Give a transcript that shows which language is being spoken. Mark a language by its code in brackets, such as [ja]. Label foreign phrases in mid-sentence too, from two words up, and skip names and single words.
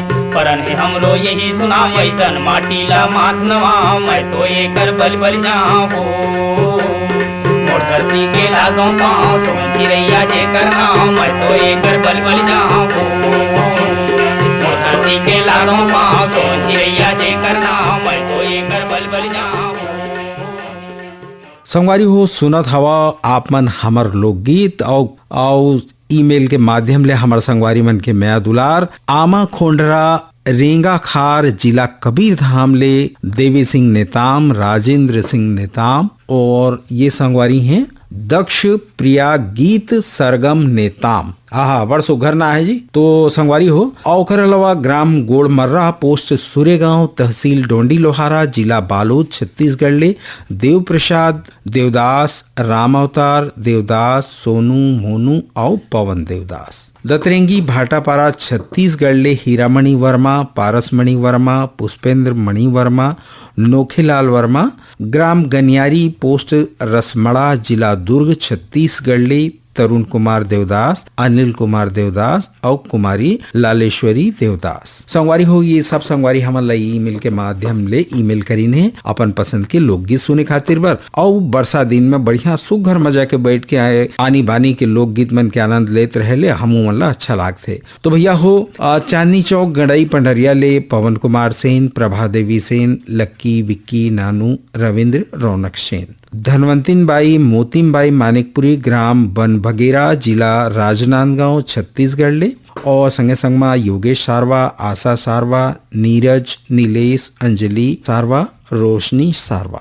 [hne] परन है हमरो यही सुना वैसन माटी ला माथ नवा मैं तो एकर बल बल जाऊं। मोर धरती के लागो पाँव सोन चिड़ैया जे करना मैं तो एकर बल बल जाऊं। मोर धरती के लागो पाँव सोन चिड़ैया जे करना मैं तो एकर बल बल जाऊं। संगवारी हो सुनत हवा आप मन हमर लोकगीत और ईमेल के माध्यम ले हमर संगवारी मन के मैं दुलार आमा खोंडरा रेंगा खार जिला कबीरधाम ले देवी सिंह नेताम, राजेंद्र सिंह नेताम और ये संगवारी हैं दक्ष प्रिया गीत सरगम नेताम। आहा बड़ सुघर ना है जी। तो संगवारी हो औखर अलावा ग्राम गोड़मर्रा पोस्ट सूर्यगांव तहसील डोंडी लोहारा जिला बालोद छत्तीसगढ़ ले देव प्रसाद देवदास, राम अवतार देवदास, सोनू मोनू और पवन देवदास। दतरेंगी भाटापारा छत्तीसगढ़ ले हीरामणि वर्मा, पारसमणि वर्मा, पुष्पेंद्र मणि वर्मा, नोखेलाल वर्मा। ग्राम गनियारी पोस्ट रसमड़ा जिला दुर्ग छत्तीसगढ़ ले तरुण कुमार देवदास, अनिल कुमार देवदास और कुमारी लालेश्वरी देवदास। संगवारी हो ये सब संगवारी हमन ईमेल के माध्यम ले ईमेल करीने अपन पसंद के लोकगीत सुने खातिर बर और बरसा दिन में बढ़िया सुघर मजा के बैठ के आए आनी बानी के लोकगीत मन के आनंद लेते रहे हमू मन ला अच्छा लागथे। तो भैया हो चांदनी चौक गड़ई पंडरिया ले पवन कुमार सेन, प्रभा देवी सेन, लक्की विक्की नानू, रविंद्र रौनक सेन। धनवंतिन बाई मोतिम बाई मानिकपुरी ग्राम बन भगेरा जिला राजनांदगांव छत्तीसगढ़ ले और संगे संग में योगेश सारवा, आशा सारवा, नीरज, नीलेश, अंजलि सारवा, रोशनी सारवा।